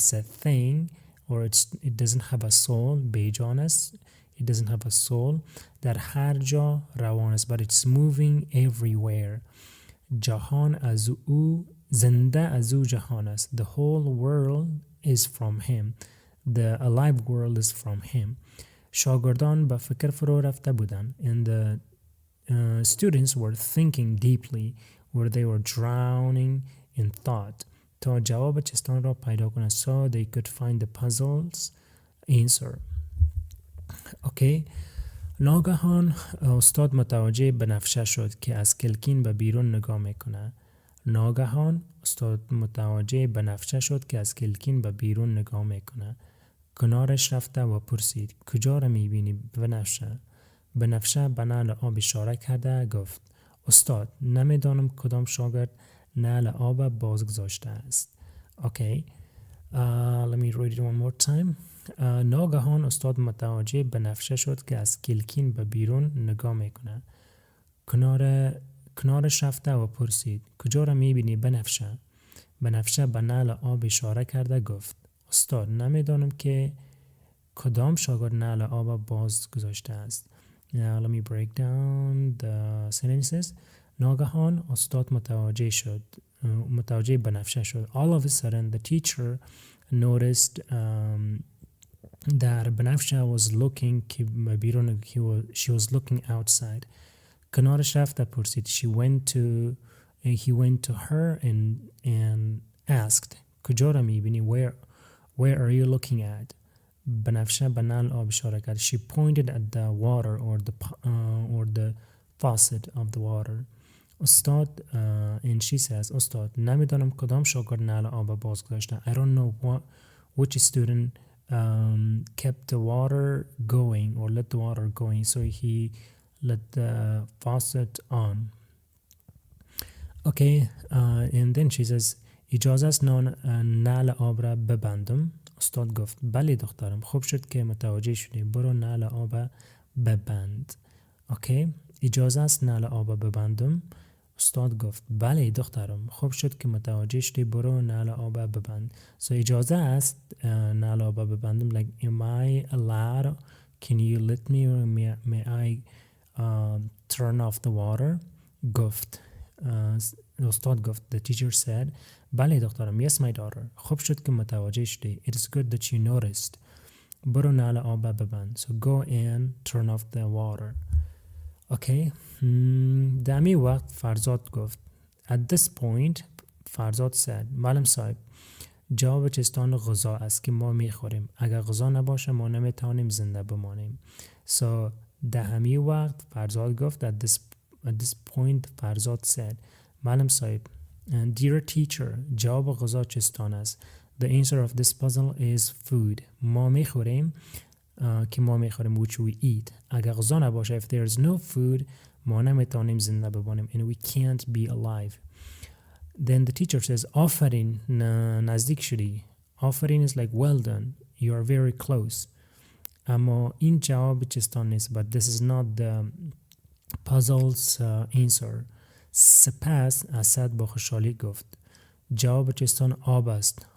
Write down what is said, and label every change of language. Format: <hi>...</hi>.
<en>It's a thing or it doesn't have a soul.</en> <fa>بیجان است.</fa> <en>It doesn't have a soul.</en> <fa>در هر جا روان است.</fa> <en>But it's moving everywhere.</en> <fa>جهان از او زنده از او جهان است.</fa> <en>The whole world is from him. The alive world is from him.</en> <fa>شاگردان به فکر فرو رفته بودند.</fa> <en>And the students were thinking deeply where they were drowning in thought.</en> <fa>تا جواب چستان را پیدا کنند.</fa> <en>So they could find the puzzle's answer. Okay.</en> <fa>ناگهان استاد متوجه بنفشه شد که از کلکین به بیرون نگاه میکنه. ناگهان استاد متوجه بنفشه شد که از کلکین به بیرون نگاه میکنه. کنارش رفته و پرسید کجا را میبینی بنفشه؟ بنفشه به نعل آب اشاره کرده گفت استاد نمیدانم کدام شاگرد نعل آب بازگذاشته است.</fa> <en>Okay. Let me read it one more time.</en> <fa>ناگهان استاد متوجه بنفشه شد که از کلکین به بیرون نگاه میکنه. کنارش رفته و پرسید کجا را میبینی بنفشه؟ بنفشه به نعل آب اشاره کرده گفت استاد نمیدانم که کدام شاگرد نعل آب باز گذاشته است.</fa> <en>Now let me break down the sentences.</en> <fa>ناگهان استاد متوجه بنفشه شد.</fa> <en>All of a sudden the teacher noticed that بنفشه was looking بیرون she was looking outside.</en> <fa>کنارش رفته پرسید.</fa> <en>He went to her and asked</en> <fa>کجا را میبینی؟</fa> <en>Where are you looking at?</en> <fa>بنفشه به نعل آب اشاره کرد.</fa> <en>She pointed at the water or the faucet of the water.</en> <fa>استاد</fa> <en>and she says</en> <fa>استاد نمیدانم کدام شاگرد نعل آب باز گذاشته.</fa> <en>I don't know which student kept the water going or let the water going, so he let the faucet on. Okay. And then she says</en> <fa>اجازه است نعل آب را ببندم؟ استاد گفت بله دخترم خوب شد که متوجه شدی برو نعل آب ببند.</fa> <en>Okay.</en> <fa>اجازه است نعل آب ببندم؟ استاد گفت بله دخترم خوب شد که متوجه شدی برو نعل آب ببند.</fa> <en>So</en> <fa>اجازه است نعل آب ببندم</fa> <en>like am I allowed, can you let me or may I turn off the water?</en> <fa>گفت استاد گفت</fa> <en>the teacher said</en> <fa>بله دخترم</fa> <en>yes my daughter</en> <fa>خوب شد که متوجه شدی</fa> <en>it is good that you noticed</en> <fa>برو نعل آب ببند.</fa> <en>So go and turn off the water. Okay.</en> <fa>در می وقت فرزاد گفت</fa> <en>at this point</en> <fa>فرزاد said معلم صاحب جواب چستان غذا است که ما میخوریم. اگر غذا نباشه ما نمیتوانیم زنده بمانیم. So در همین وقت فرزاد گفت</fa> <en>at this point</en> <fa>فرزاد said معلم صاحب</fa> <en>dear teacher</en> <fa>جواب غذا چستان است.</fa> <en>The answer of this puzzle is food.</en> <fa>ما میخوریم که ما میخوریم</fa> <en>which we eat.</en> <fa>اگر غذا نباشه</fa> <en>if there is no food</en> <fa>ما نمیتوانیم زنده بمانیم</fa> <en>and we can't be alive. Then the teacher says</en> <fa>آفرین نزدیک شدی.</fa> <en>آفرین is like well done. You are very close.</en> <fa>اما این جواب چستان نیست.</fa> <en>But this is not the puzzle's answer.</en> <fa>سپس اسد با خوشحالی گفت جواب چستان آب است.</fa>